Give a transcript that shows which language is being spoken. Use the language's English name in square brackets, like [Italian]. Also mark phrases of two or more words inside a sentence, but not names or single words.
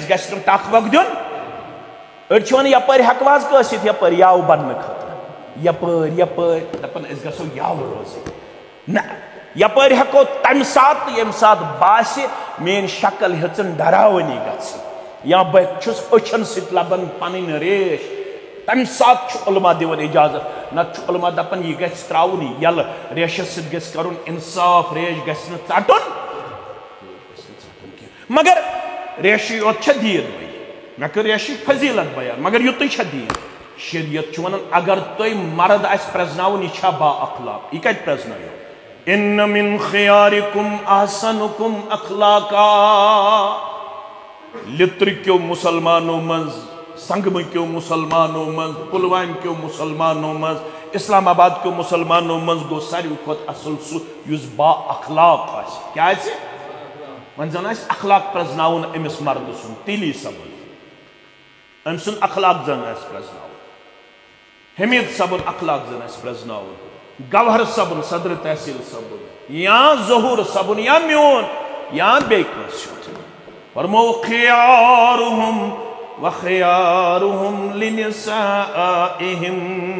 [Kashmiri] گژھِ نہٕ ٹکھ وکھ دیُن أڑۍ چھِ ونان یپٲرۍ ہٮ۪کوا حظ کٲسِتھ یپٲرۍ یاوٕ بننہٕ خٲطرٕ یپٲرۍ دپان أسۍ گژھو یاوٕ روزٕنۍ نہ یپٲرۍ ہٮ۪کو تمہِ ساتہٕ ییٚمہِ ساتہٕ باسہِ میٲنۍ شکل ہیژن ڈراوٕنی گژھٕنۍ یا بہٕ چھُس أچھن سۭتۍ لبان پنٕنۍ ریش تمہِ ساتہٕ چھُ علما دِوان اجازت نتہٕ چھُ علما دپان یہِ گژھِ تراوُن یلہٕ ریشس سۭتۍ گژھِ کرُن انصاف ریش گژھِ نہٕ ژٹُن مگر ریشی یوت چھےٚ دیٖن بیٚیہِ مےٚ کٔر ریشِچ فضیٖلت بیان مگر یُتُے چھےٚ دیٖن شریعت چھُ ونان اگر تۄہہِ مرد آسہِ پرزناوُن یہِ چھا با اخلاق یہِ کتہِ پرزنٲیو [Arabic] ان من خیارکم احسنکم اخلاقا [Kashmiri] لتر کیو مسلمانوں منز سنگم کیو مسلمانوں منز پلوام کیو مسلمانوں منز اسلام آباد کیو مسلمانوں منز گو ساروی کھۄتہٕ اصل سُہ یُس با اخلاق آسہِ کیٛاہ آسہِ وۄنۍ زن آسہِ اخلاق پرزناوُن أمِس مردٕ سُنٛد تیلی صبُن أمۍ سُنٛد اخلاق زن آسہِ پرزناوُن حمید صبُن اخلاق زن آسہِ پرزناوُن گوہر صبن صدر تحصیل صبن یا ظہور صبن یا میون یا بیٚیہِ کٲنٛسہِ ہُنٛد فرمو [Arabic] خیارہم وخیارہم لنسائہم